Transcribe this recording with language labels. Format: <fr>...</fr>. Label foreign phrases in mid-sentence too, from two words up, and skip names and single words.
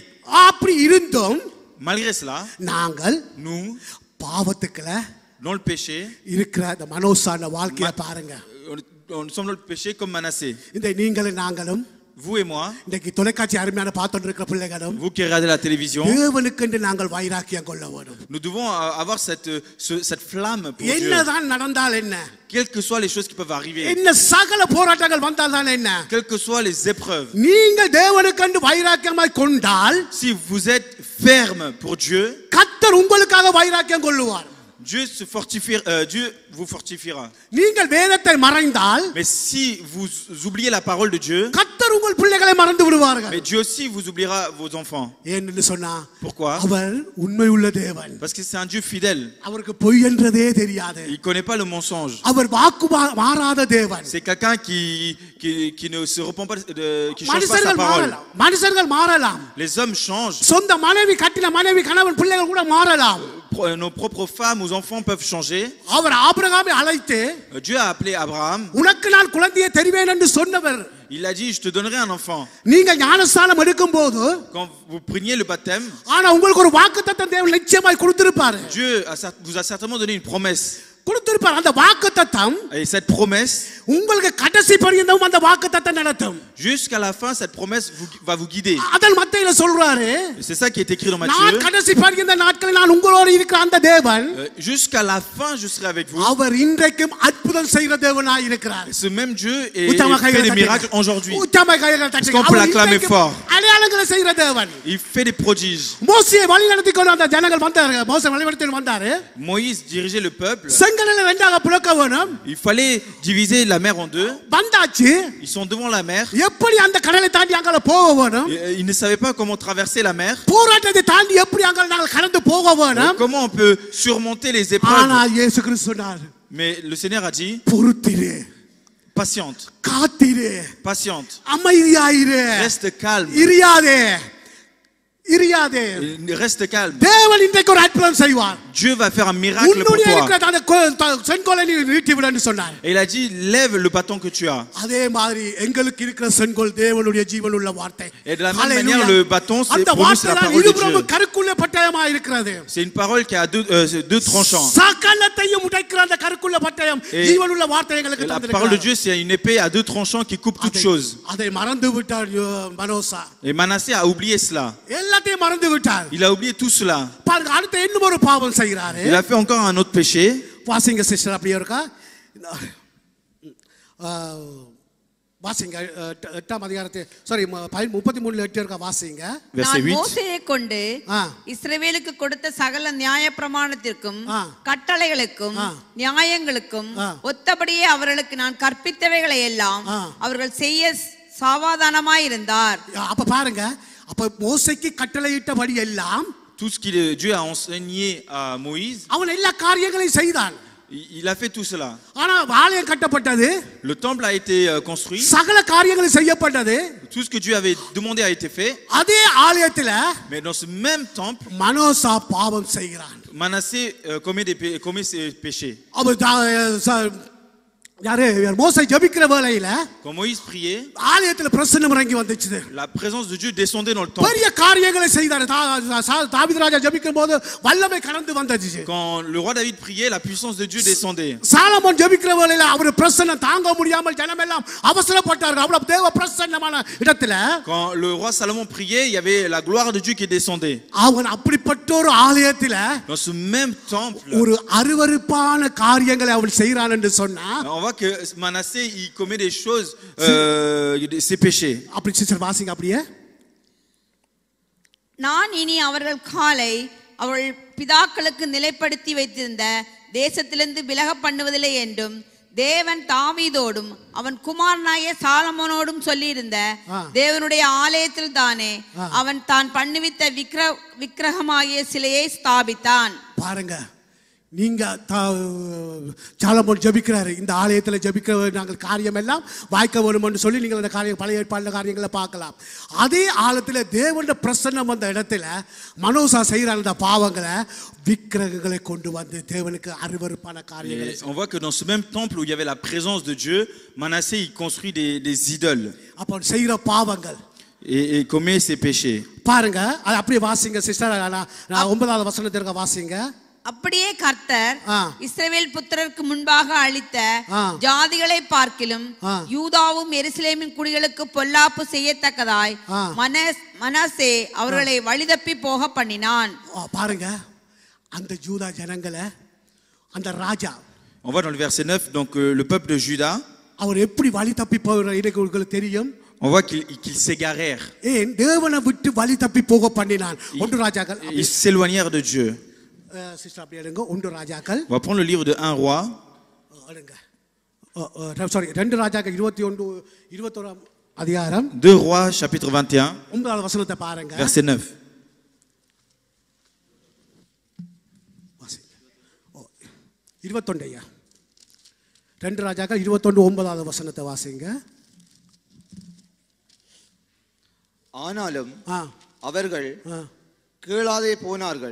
<ta>அப்படி இருந்தும்</ta> <fr>Malgré cela,</fr> <ta>நாங்கள்</ta> <fr>nous,</fr> <ta>பாவத்துக்குள்ள</ta> <fr>dans le péché,</fr> <ta>இருக்கிற அந்த மனோசான வாழ்க்கையை பாருங்க.</ta> <fr>nous sommes dans le péché comme Manassé.</fr> <ta>இந்த நீங்களும் நாங்களும்</ta> <fr>Vous et moi,</fr> <ta>இன்னைக்கு தொலைக்காட்சி அருமையான பார்த்துட்டு இருக்கிற பிள்ளைகளும்</ta> <fr>vous qui regardez la télévision,</fr> <ta>தேவனுக்கென்று நாங்கள் வைராக்கியம் கொள்ள வேண்டும்.</ta> <fr>nous devons avoir cette flamme pour Dieu.</fr> <ta>என்னதான் நடந்தால் என்ன,</ta> <fr>Quelles que soient les choses qui peuvent arriver,</fr> <ta>என்ன சகல போராட்டங்கள் வந்தால் தான் என்ன,</ta> <fr>quelles que soient les épreuves,</fr> <ta>நீங்கள் தேவனுக்கென்று வைராக்கியமாய் கொண்டால்</ta> <fr>si vous êtes ferme pour Dieu,</fr> <ta>கர்த்தர் உங்களுக்காக வைராக்கியம் கொள்ளுவார்.</ta> <fr>Dieu vous fortifiera.</fr> <ta>நீங்கள் வேதத்தை மறைந்தால்</ta> <fr>Mais si vous oubliez la parole de Dieu,</fr> <ta>கர்த்தர் உங்கள் பிள்ளைகளை மறந்து விடுவார்கள்.</ta> <fr>mais Dieu aussi vous oubliera vos enfants.</fr> <ta>ஏன்னு சொன்னா</ta> <fr>Pourquoi?</fr> <ta>அவர் உண்மையுள்ள தேவன்.</ta> <fr>Parce que c'est un Dieu fidèle.</fr> <ta>அவருக்கு பொய் என்றதே தெரியாது.</ta> <fr>Il connaît pas le mensonge.</fr> <ta>அவர் வாக்கு மாறாத தேவன்.</ta> <fr>C'est quelqu'un qui ne se repent pas, qui change pas sa parole.</fr> <ta>மனுஷர்கள் மாறலாம்.</ta> <fr>Les hommes changent.</fr> <ta>சொந்த மனைவி கட்டின மனைவி கணவன் பிள்ளைகள் கூட மாறலாம்.</ta> <fr>Nos propres femmes, nos enfants peuvent changer.</fr> <ta>அவர் ஆபிரகாமை அழைத்து</ta> <fr>Dieu a appelé Abraham.</fr> <ta>உனக்கு நான் குழந்தையை தருவேன் என்று சொன்னவர்.</ta> <fr>Il a dit, je te donnerai un enfant.</fr> <ta>நீங்க ஞானஸ்நானம் எடுக்கும்போது</ta> <fr>Quand vous preniez le baptême,</fr> <ta>ஆனா உங்களுக்கு ஒரு வாக்குத்தத்தம் தேவன் நிச்சயமாய் கொடுத்திருப்பாரு. Dieu vous a certainement donné une promesse. கொடுத்திருப்பார். அந்த வாக்குத்தத்தம்</ta> <fr>Et cette promesse,</fr> <ta>உங்களுக்கு கடைசி பரியந்தம் அந்த வாக்குத்தத்தம் நடத்தும்.</ta> <fr>jusqu'à la fin, cette promesse va vous guider.</fr> <ta>அதன் மத்தேயுல சொல்றாரு,</ta> <fr>C'est ça qui est écrit dans</fr> <ta>நான்</ta> <fr>Matthieu.</fr> <ta>கடைசி பரியந்த நாட்களில் நான் உங்களோடு இருக்கிற அந்த தேவன்</ta> <fr>Jusqu'à la fin, je serai avec vous.</fr> <ta>அவர் இன்றைக்கும் அற்புதம் செய்கிற தேவனாய் இருக்கிறார்.</ta> <fr>Ce même Dieu fait des miracles aujourd'hui. Est-ce qu'on peut l'acclamer fort?</fr> <ta>அடையாளங்களை செய்கிற தேவன்.</ta> <fr>Il fait des prodiges.</fr> <ta>மோசேயை வழிநடத்தி கொண்டு அந்த ஜனங்கள் வந்தாரு. மோசே வழிநடத்தி வந்தாரு.</ta> <fr>Moïse dirigeait le peuple.</fr> <ta>செங்கடலை ரெண்டாக பிளக்க வேணும்.</ta> <fr>Il fallait diviser la mer en deux.</fr> <ta>வந்தாச்சு.</ta> <fr>Ils sont devant la mer.</fr> <ta>எப்படி அந்த கடலை தாண்டி அங்க போக வேணும்?</ta> <fr>Ils ne savaient pas comment traverser la mer.</fr> <ta>போராட்டத்தை தாண்டி எப்படி அங்க நாங்கள் கடந்து போக வேணும்?</ta> <fr>Comment on peut surmonter les épreuves?</fr> <ta>ஆனா இயேசு கிறிஸ்து சொன்னார்,</ta> <fr>Mais le Seigneur a dit,</fr> <ta>பொறுத்திரு,</ta> <fr>patiente,</fr> <ta>காத்திரு,</ta> <fr>patiente,</fr> <ta>அமைதியாயிரு,</ta> <fr>reste calme,</fr> <ta>இரியாதே.</ta> <fr>reste calme.</fr> <ta>தேவன் இன்றைக்கு ஒரு அற்புதம் செய்வார்.</ta> <fr>Dieu va faire un miracle pour</fr> <ta>உன்னுடைய</ta> <fr>toi.</fr> <ta>இருக்கிற அந்த செங்கோலை நீ நீட்டி விடுன்னு சொன்னார்.</ta> <fr>Et il a dit, lève le bâton que tu as.</fr> <ta>அதே மாதிரி எங்களுக்கு இருக்கிற செங்கோல் தேவனுடைய ஜீவனுள்ள வார்த்தை.</ta> <fr>Et de la même manière, le bâton, c'est</fr> <ta>அந்த</ta> <fr>pour nous, c'est la</fr> <ta>வார்த்தை</ta> <fr>parole de</fr> <ta>இருபுறமும்</ta> <fr>Dieu.</fr> <ta>கருக்குள்ள பட்டயமா இருக்கிறது.</ta> <fr>C'est une parole qui a deux tranchants.</fr> <ta>சகலத்தையும் உடைக்கிற அந்த கருக்குள்ள பட்டயம் ஜீவனுள்ள வார்த்தை எங்களுக்கு</ta> <fr>La</fr> <ta>தந்திருக்கிறார்.</ta> <fr>parole de Dieu, c'est une épée à deux tranchants qui coupe toutes choses.</fr> <ta>அதை மறந்து விட்டார் மனோசா.</ta> <fr>Et Manassé a oublié cela.</fr> <ta>எல்லாத்தையும் மறந்து விட்டார்.</ta> <fr>Il a oublié tout cela.</fr> <ta>பாருங்க அடுத்து இன்னும் ஒரு பாவம் செய்கிறாரு.</ta> <fr>Il a fait encore un autre péché.</fr> <ta>வாசிங்க சிஸ்டர் அப்படியே இருக்கா? வாசிங்க 8ஆம் அதிகாரத்தை சாரி 33:8 இருக்கா வாசிங்க.</ta> <fr>Verset</fr> <ta>நான்</ta> <fr>8.</fr> <ta>மோசேயை கொண்டு இஸ்ரவேலுக்கு கொடுத்த சகல நியாயப்பிரமாணத்திற்கும் கட்டளைகளுக்கும் நியாயங்களுக்கும் ஒத்தபடியே அவர்களுக்கு நான் கற்பித்தவைகளை எல்லாம் அவர்கள் செய்ய சாவதானமாயிருந்தார். அப்ப பாருங்க, அப்ப மோசேக்கு கட்டளையிட்டபடி எல்லாம்</ta> <fr>Tout ce que Dieu a enseigné à Moïse,</fr> <ta>அவன் எல்லா காரியங்களையும் செய்தான்.</ta> <fr>il a fait tout cela.</fr> <ta>ஆனா ஆலயம் கட்டப்பட்டது.</ta> <fr>Le temple a été construit.</fr> <ta>சகல காரியங்களும் செய்யப்பட்டது.</ta> <fr>Tout ce que Dieu avait demandé a été fait.</fr> <ta>அதே ஆலயத்துல</ta> <fr>Mais dans ce même temple,</fr> <ta>மனோசா பாவம் செய்கிறான்.</ta> <fr>Manassé commet ses péchés.</fr> <ta>யாரு மோசே ஜெபிக்கிற வேளையில</ta> <fr>Quand Moïse priait,</fr> <ta>ஆலயத்துல பிரசன்னம் இறங்கி வந்துச்சு.</ta> <fr>la présence de Dieu descendait dans le temple.</fr> <ta>பெரிய காரியங்களை செய்தார். தாவீது ராஜா ஜெபிக்கும்போது வல்லமை கடந்து வந்துச்சு.</ta> <fr>Quand le roi David priait, la puissance de Dieu descendait.</fr> <ta>சாலமோன் ஜெபிக்கிற வேளையில அவர் பிரசன்னம் தாங்க முடியாமல் ஜனம் எல்லாம் அவசரப்பட்டார்கள். அவ்வளவு தேவ பிரசன்னமான இடத்துல</ta> <fr>Quand le roi Salomon priait, il y avait la gloire de Dieu qui descendait.</fr> <ta>அவன் அப்படிப்பட்ட ஒரு ஆலயத்துல</ta> <fr>Dans ce même temple,</fr> <ta>ஒரு அருவருப்பான காரியங்களை அவன் செய்றான் என்று சொன்னா</ta> <fr>on voit que Manassé il commet des choses, ses péchés.</fr> <ta>அப்படி சிஸ்டர் வாசிங்க அப்படியே. நான் இனி அவர்கள் காலை அவள் பிதாக்களுக்கு நிலைப்படுத்தி வைத்திருந்த தேசத்திலிருந்து விலக பண்ணுவதில்லை என்றும் தேவன் தாவீதோடும் அவன் குமாரனாகிய சாலமோனோடும் சொல்லியிருந்த தேவனுடைய ஆலயத்தில் தானே அவன் தான் பண்ணுவித்த விக்கிரகமாகிய சிலையை ஸ்தாபித்தான். பாருங்க, நீங்க சாலமோன் ஜெபிக்கிறாரு, இந்த ஆலயத்தில் ஜெபிக்கிற நாங்கள் காரியம் எல்லாம் வாய்க்க வேணும்னு சொல்லி நீங்கள் அந்த காரியம் பழைய ஏற்பாடு காரியங்களை பார்க்கலாம். அதே ஆலயத்தில் தேவனுடைய பிரசன்னம் வந்த இடத்துல மனோசா செய்கிற அந்த பாவங்களை விக்கிரகங்களை கொண்டு வந்து தேவனுக்கு அருவருப்பான காரியங்களை.</ta> <fr>On voit que dans ce même temple où il y avait la présence de Dieu, Manassé il construit des idoles.</fr> <ta>அப்போ செய்கிற பாவங்கள்</ta> <fr>Et commet ses péchés.</fr> <ta>பாருங்க, அது அப்படியே வாசிங்க சிஸ்டர். 9வது வசனத்திற்கு வாசிங்க. அப்படியே கர்த்தர் இஸ்ரவேல் புத்திரருக்கு முன்பாக அளித்த ஜாதிகளை பார்க்கிலும் யூதாவும் எருசலேமின் குடிகளுக்கு பொல்லாப்பு செய்யத்தக்கதாய் மனாசே அவர்களை வழிதப்பி போக பண்ணினான். பாருங்க, அந்த யூதா ஜனங்களை அந்த ராஜா.</ta> <fr>On voit dans le verset 9 donc le peuple de Juda.</fr> <ta>அவர் எப்படி வழி தப்பி போகிற எனக்கு உங்களுக்கு தெரியும்.</ta> <fr>On voit qu'ils s'égarèrent.</fr> <ta>ஏன் தேவனை விட்டு வழி தப்பி போக பண்ணினான். ஒன்று ராஜாக்கள்.</ta> <fr>Ils s'éloignèrent de Dieu.</fr> <ta>சிஸ்டர் அப்படியே எடுங்க. ஒன்று ராஜாக்கள்.</ta> <fr>On va prendre le livre de 1 roi.</fr> <ta>சாரி, 2 ராஜாக்கள் 21 அதிகாரம்.</ta> <fr>2 rois chapitre 21.</fr> <ta>9வது வசனத்தை பாருங்க.</ta> <fr>Verset 9.</fr> <ta>வாசிங்க. 21 ஐயா. 2 ராஜாக்கள் 21 9வது வசனத்தை வாசிங்க. ஆனாலும் அவர்கள் கேளாதே போனார்கள்.</ta>